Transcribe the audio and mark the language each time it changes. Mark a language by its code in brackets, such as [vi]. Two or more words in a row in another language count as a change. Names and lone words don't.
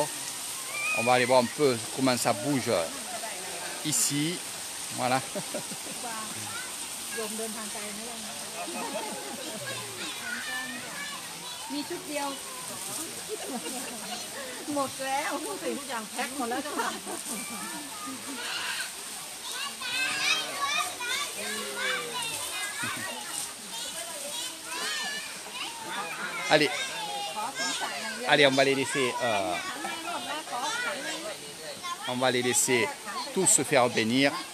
[fr] On va aller voir un peu comment ça bouge ici. Voilà. [th] มีชุดเดียวหมดแล้วทุกสิ่งทุกอย่างแพ็คหมดแล้วจ้ะค่ะ [fr] Allez, allez, on va les laisser. On va les laisser tous se faire bénir.